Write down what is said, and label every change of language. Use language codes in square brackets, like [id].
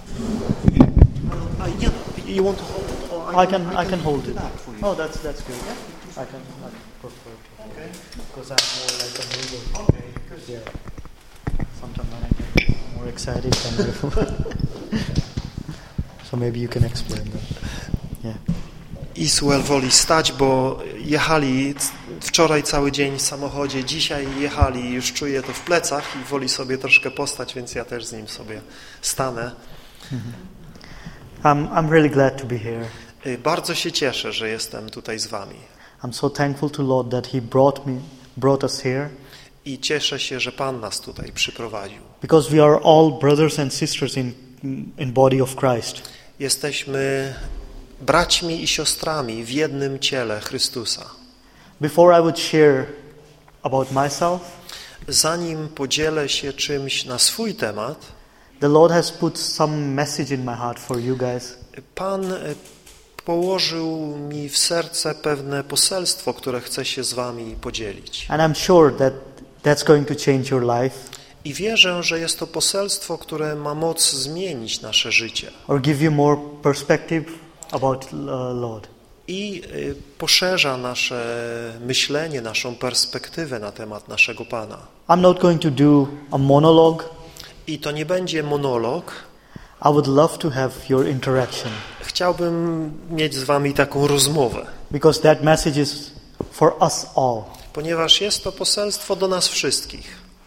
[en] sure. You want to hold it? I can hold it. For you. Oh, that's good. Yeah. I prefer to. Okay. Because I'm more like a mover. Okay. Yeah. Sometimes when I get more excited than before. So maybe you can explain that. Yeah. [pl] Iswell woli stać, bo jechali wczoraj cały dzień w samochodzie, dzisiaj jechali, już czuję to w plecach i woli sobie troszkę postać, więc ja też z nim sobie stanę. [en] I'm really glad to be here. [pl] Bardzo się cieszę, że jestem tutaj z wami. [en] I'm so thankful to Lord that he brought us here. [pl] I cieszę się, że Pan nas tutaj przyprowadził. [en] Because we are all brothers and sisters in body of Christ. [pl] Jesteśmy braćmi i siostrami w jednym ciele Chrystusa. [en] Before I would share about myself, [pl] zanim podzielę się czymś na swój temat, [en] the Lord has put some message in my heart for you guys. [pl] Pan położył mi w serce pewne poselstwo, które chcę się z wami podzielić. [en] And I'm sure that that's going to change your life. [pl] I wierzę, że jest to poselstwo, które ma moc zmienić nasze życie. [en] Or give you more perspective about Lord. [pl] I poszerza nasze myślenie, naszą perspektywę na temat naszego Pana. [en] I'm not going to do a monologue. [pl] I to nie będzie monolog. [en] I would love to have your interaction. [pl] Chciałbym mieć z wami taką rozmowę. [en] Because that message is for us all. [pl] Ponieważ jest to poselstwo do nas wszystkich.